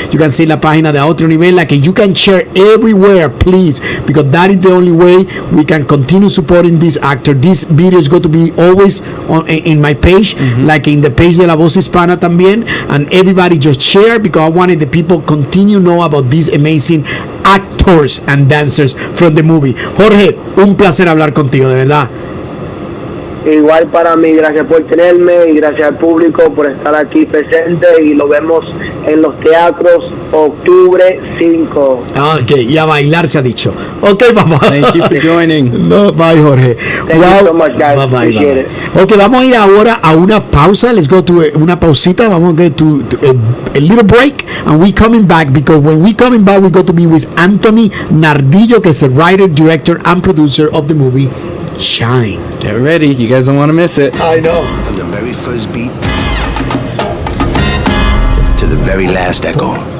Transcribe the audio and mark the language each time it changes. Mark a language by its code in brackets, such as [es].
[en] You can see [es] la página de [en] Otro Nivel, like you can share everywhere, please, because that is the only way we can continue supporting this actor. This video is going to be always in my page, like in the page de La Voz Hispana [es] también, [en] and everybody just share, because I wanted the people continue know about these amazing actors and dancers from the movie. [es] Jorge, un placer hablar contigo, de verdad. Igual para mí, gracias por tenerme y gracias al público por estar aquí presente, y lo vemos en los teatros octubre 5. Ok, y a bailar se ha dicho. Ok, vamos. [en] Thank you for joining. No, bye, Jorge. Thank you so much, guys. Bye. Appreciate it. [es] Ok, vamos a ir ahora a una pausa. [en] Let's go to [es] una pausita. Vamos a [en] get to a little break, and we coming back, because when we coming back, we go to be with Anthony Nardillo, [es] que es [en] the writer, director, and producer of the movie Shine. Get ready, you guys don't want to miss it. I know. From the very first beat to the very last echo.